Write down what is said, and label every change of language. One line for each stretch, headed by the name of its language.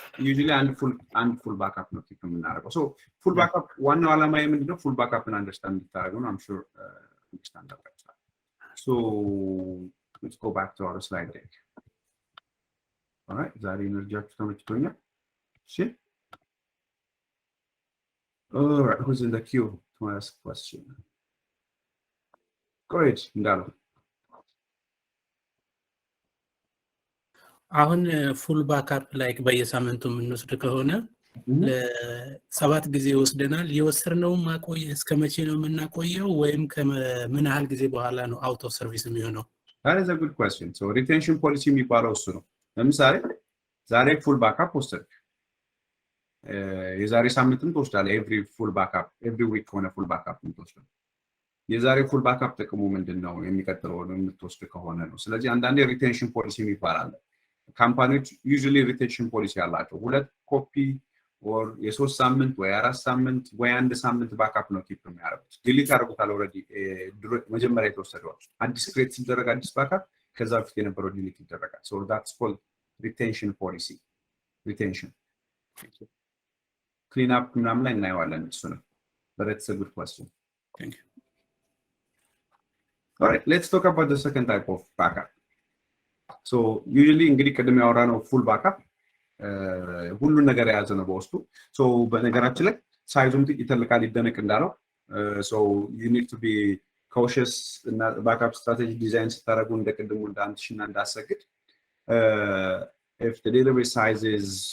English: usually and full backup ነው keep የምናደርገው so full backup
Amharic: ዋናው ዓላማ ምንድነው
English: full backup and understand እንድታደርጉ ነው I'm sure understand that so let's go back to our slide deck all right
Amharic: ዛሬ ኢነርጂያችሁ ተመችቶኛል እሺ
English: all right who's in the queue to ask a question go ahead እንዳሉ
Amharic: አሁን ፉል ባክአፕ ላይክ በየሳምንቱ የምንወስድ ከሆነ ለሰባት ጊዜ ወስደናል የወሰድነው ማቆየ እስከመቼ ነው የምናቆየው ወይም ከምን ያህል ጊዜ በኋላ ነው አውት ኦፍ ሰርቪስ የሚሆነው that is a good question so retention policy የሚባለው እሱ ነው ለምሳሌ ዛሬ ፉል ባክአፕ ወሰድክ የዛሬ ሳምንትም ትወስዳለህ every week ሆነ ፉል ባክአፕ ትወስዳለህ የዛሬ ፉል ባክአፕ ጥቅሙ ምንድነው የሚቀጥለው ነው የምትወስድ ከሆነ ነው ስለዚህ አንዳንዴ ሪቴንሽን ፖሊሲ ይባላል ካምፓኒዎች usually retention policy አላቸው ሁለት ኮፒ or የ3 ሳምንት ወይ 4 ሳምንት ወይ 1 ሳምንት ባክአፕ ነው ኪፕ የሚያደርጉት ዲሊት አድርጉታል ኦሬዲ መጀመሪያ የተወሰደው አዲስ ክሬት ሲደረግ አዲስ ባክአፕ ከዛ በፊት የነበረው ዲሊት ይደረጋል
English: so that's called retention policy retention clean up
Amharic: ምናምን ላይ እናየዋለን እሱ ነው
English: but it's a good question thank you all right let's talk about the second type of backup so usually
Amharic: እንግዲህ ቀደም ያወራነው
English: full backup
Amharic: ሁሉን ነገር የያዘ ነው በውስጡ
English: so
Amharic: በነገራችን ላይ ሳይዙም ይተልቃል ይደነቅ እንዳለው
English: so you need to be cautious እና backup strategy design ስታደርጉ
Amharic: እንደቀደሙ እንዳንትሽና እንዳሰግድ
English: if the database size is